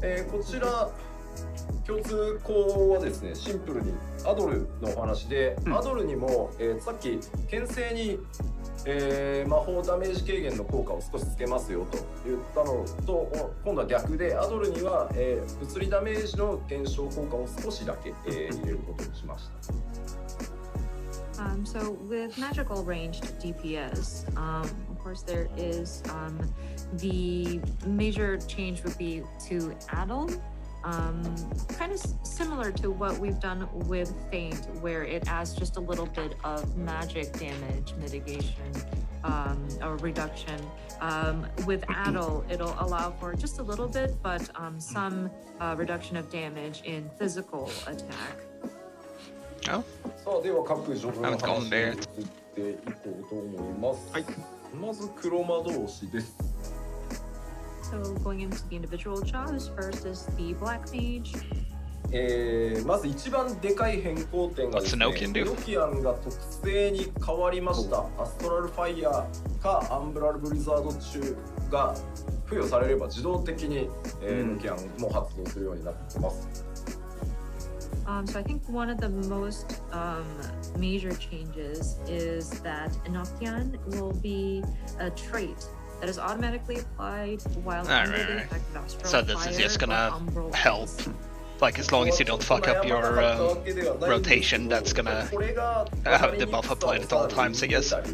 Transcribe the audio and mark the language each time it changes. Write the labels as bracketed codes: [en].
[ja] こちら共通項はですね、シンプルにアドルのお話で、アドルにも、さっき牽制に、魔法ダメージ軽減の効果を少しつけますよと言ったのと、今度は逆でアドルには、物理ダメージの減少効果を少しだけ、入れることにしました。 [en] So with magical ranged DPS, of course there is the major change would be to Addle. Kind of similar to what we've done with Feint, where it adds just a little bit of magic damage mitigation or reduction. With Addle, it'll allow for just a little bit, but some reduction of damage in physical attack. Oh. [ja] さあでは各ジョブの話に移っていこうと思います。はい。まず黒魔導士です。 [en] So going into the individual jobs, first is the Black Mage. [ja] まず一番でかい変更点がですね、エノキアンが特性に変わりました。アストラルファイヤーかアンブラルブリザード中が付与されれば自動的に、エノキアンも発動するようになってます。 [en] So I think one of the most major changes is that Enochian will be a trait that is automatically applied while under the effect of astral So this is just gonna help. Like as long as you don't fuck up your rotation, that's gonna have the buff applied at all times, I guess.